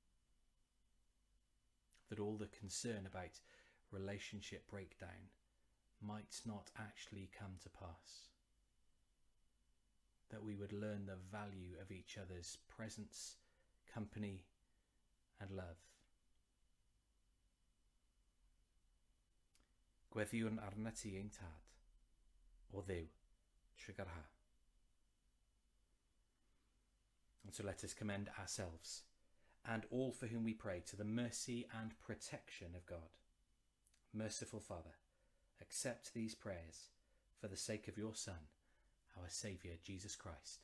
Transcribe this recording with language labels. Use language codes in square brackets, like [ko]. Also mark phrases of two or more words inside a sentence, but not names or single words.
[en] That all the concern about relationship breakdown might not actually come to pass. That we would learn the value of each other's presence, company and love. [cy] Gweddiwn arna ti ein tad, o Dduw, trwy ha. [en] And so let us commend ourselves and all for whom we pray to the mercy and protection of God. Merciful Father, accept these prayers for the sake of your Son, our Saviour, Jesus Christ.